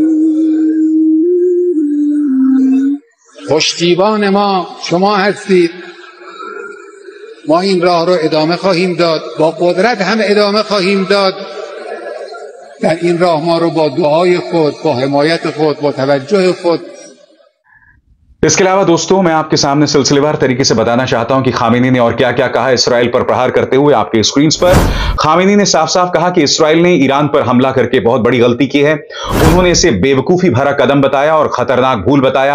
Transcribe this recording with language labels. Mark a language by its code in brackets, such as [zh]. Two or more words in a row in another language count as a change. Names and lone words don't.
[fa] پشتیبان ما شما هستید. ما این راه رو ادامه خواهیم داد، با قدرت هم ادامه خواهیم داد. در این راه ما رو با دعای خود، با حمایت خود، با توجه خود. [hi] इसके अलावा दोस्तों मैं आपके सामने सिलसिलेवार तरीके से बताना चाहता हूं कि खामेनी ने और क्या क्या कहा इस्राएल पर प्रहार करते हुए। आपके स्क्रीन पर खामेनी ने साफ साफ कहा कि इस्राएल ने ईरान पर हमला करके बहुत बड़ी गलती की है। उन्होंने इसे बेवकूफी भरा कदम बताया और खतरनाक भूल बताया।